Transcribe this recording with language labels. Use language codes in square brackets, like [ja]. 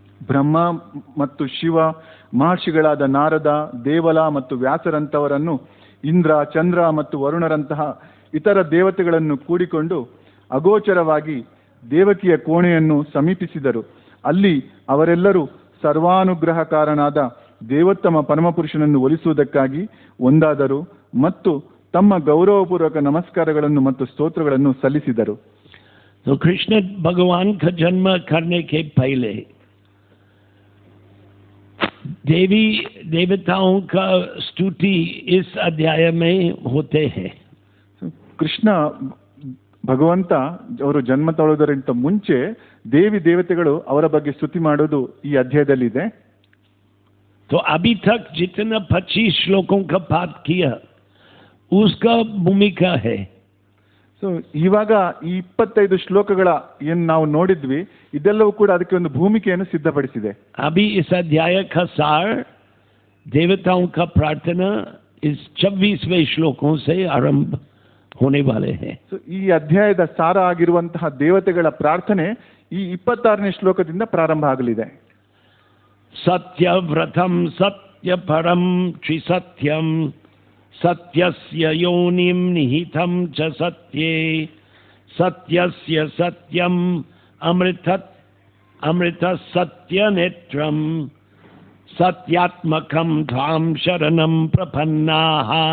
[kn] ಬ್ರಹ್ಮ ಮತ್ತು ಶಿವ, ಮಹರ್ಷಿಗಳಾದ ನಾರದ, ದೇವಲ ಮತ್ತು ವ್ಯಾಸರಂತವರನ್ನು, ಇಂದ್ರ, ಚಂದ್ರ ಮತ್ತು ವರುಣರಂತಹ ಇತರ ದೇವತೆಗಳನ್ನು ಕೂಡಿಕೊಂಡು ಅಗೋಚರವಾಗಿ ದೇವಕಿಯ ಕೋಣೆಯನ್ನು ಸಮೀಪಿಸಿದರು. ಅಲ್ಲಿ ಅವರೆಲ್ಲರೂ ಸರ್ವಾನುಗ್ರಹಕಾರನಾದ ದೇವೋತ್ತಮ ಪರಮಪುರುಷನನ್ನು ಒಲಿಸುವುದಕ್ಕಾಗಿ ಒಂದಾದರು ಮತ್ತು ತಮ್ಮ ಗೌರವಪೂರ್ವಕ ನಮಸ್ಕಾರಗಳನ್ನು ಮತ್ತು ಸ್ತೋತ್ರಗಳನ್ನು ಸಲ್ಲಿಸಿದರು. [hi] तो कृष्ण भगवान का जन्म करने के पहले देवी देवताओं का स्तुति इस अध्याय में होते हैं. [kn] ಕೃಷ್ಣ ಭಗವಂತ ಅವರು ಜನ್ಮ ತಾಳುವುದರಿಂದ ಮುಂಚೆ ದೇವಿ ದೇವತೆಗಳು ಅವರ ಬಗ್ಗೆ ಸ್ತುತಿ ಮಾಡೋದು ಈ ಅಧ್ಯಾಯದಲ್ಲಿದೆ. [hi] तो अभी तक जितना 25 श्लोकों का पाठ किया उसका भूमिका है. [kn] ಸೊ ಇವಾಗ ಈ 25 ಶ್ಲೋಕಗಳ ಏನು ನಾವು ನೋಡಿದ್ವಿ, ಇದೆಲ್ಲವೂ ಕೂಡ ಅದಕ್ಕೆ ಒಂದು ಭೂಮಿಕೆಯನ್ನು ಸಿದ್ಧಪಡಿಸಿದೆ. [hi] अभी इस अध्याय का सार देवताओं का प्रार्थना इस 26वें श्लोकों से आरंभ होने वाले हैं. [kn] ಸೊ ಈ ಅಧ್ಯಾಯದ ಸಾರ ಆಗಿರುವಂತಹ ದೇವತೆಗಳ ಪ್ರಾರ್ಥನೆ ಈ 26ನೇ ಶ್ಲೋಕದಿಂದ ಪ್ರಾರಂಭ ಆಗಲಿದೆ. [sa] सत्यव्रतम सत्यपरम त्रिसत्यम सत्यस्य योनिम निहितम च सत्ये सत्यस्य सत्यम अमृत सत्य नेत्रम सत्यात्मकम धाम शरणम प्रपन्नाः.